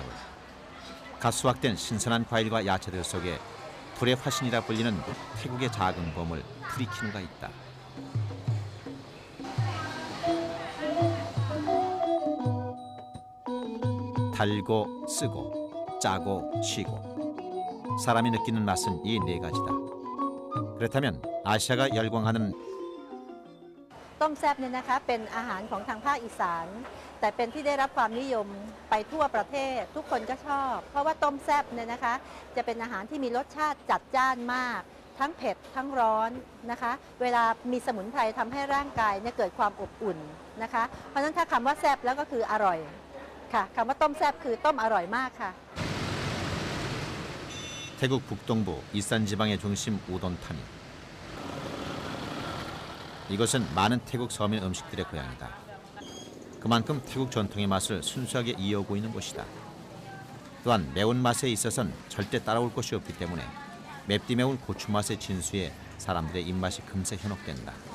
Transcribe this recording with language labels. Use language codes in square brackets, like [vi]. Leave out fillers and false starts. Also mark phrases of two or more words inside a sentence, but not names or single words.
[ko] 갓 수확된 신선한 과일과 야채들 속에 불의 화신이라 불리는 태국의 작은 보물 프리키누가 있다. 달고 쓰고 짜고 시고 사람이 느끼는 맛은 이 네 가지다. 그렇다면 아시아가 열광하는 [th] ต้มแซ่บเนี่ยนะคะเป็นอาหารของทางภาคอีสานแต่เป็นที่ได้รับความนิยมไปทั่วประเทศทุกคนก็ชอบเพราะว่าต้มแซ่บเนี่ยนะคะจะเป็นอาหารที่มีรสชาติจัดจ้านมากทั้งเผ็ดทั้งร้อนนะคะเวลามีสมุนไพรทำให้ร่างกายเนี่ยเกิดความอบอุ่นนะคะเพราะฉะนั้นถ้าคำว่าแซ่บแล้วก็คืออร่อยค่ะคำว่าต้มแซ่บคือต้มอร่อยมากค่ะ [ko] 태국 북동부 이산 지방의 중심 우돈타니. 이것은 많은 태국 서민 음식들의 고향이다. 그만큼 태국 전통의 맛을 순수하게 이어오고 있는 곳이다. 또한 매운맛에 있어서는 절대 따라올 것이 없기 때문에 맵디 매운 고추맛의 진수에 사람들의 입맛이 금세 현혹된다.